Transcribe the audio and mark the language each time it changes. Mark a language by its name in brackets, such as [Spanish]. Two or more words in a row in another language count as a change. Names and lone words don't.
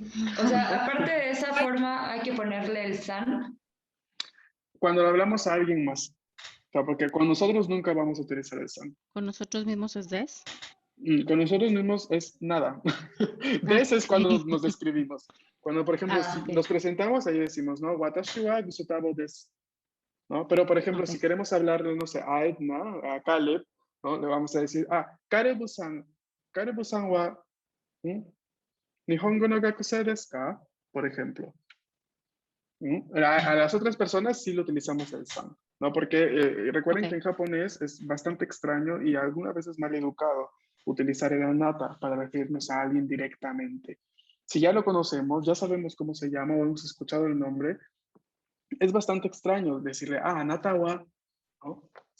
[Spanish] O sea, aparte de esa forma, hay que ponerle el san. Cuando le hablamos a alguien más. O sea, porque con nosotros nunca vamos a utilizar el san. ¿Con nosotros mismos es des? Con nosotros mismos es nada. Des es cuando nos describimos. Cuando, por ejemplo, si ok. nos presentamos, ahí decimos, ¿no? [Japanese] Watashi wa Gusutabo desu, [Spanish] ¿no? Pero, por ejemplo, si queremos hablarle, no sé, a Edna, a Caleb, ¿no?, le vamos a decir, [Japanese] Calebさんは日本語の学生ですか? [Spanish] Por ejemplo. A las otras personas sí lo utilizamos el san, ¿no? Porque recuerden que en japonés es bastante extraño y algunas veces mal educado utilizar el anata para referirnos a alguien directamente. Si ya lo conocemos, ya sabemos cómo se llama o hemos escuchado el nombre, es bastante extraño decirle, [Japanese] あなたは, [Spanish] ¿no?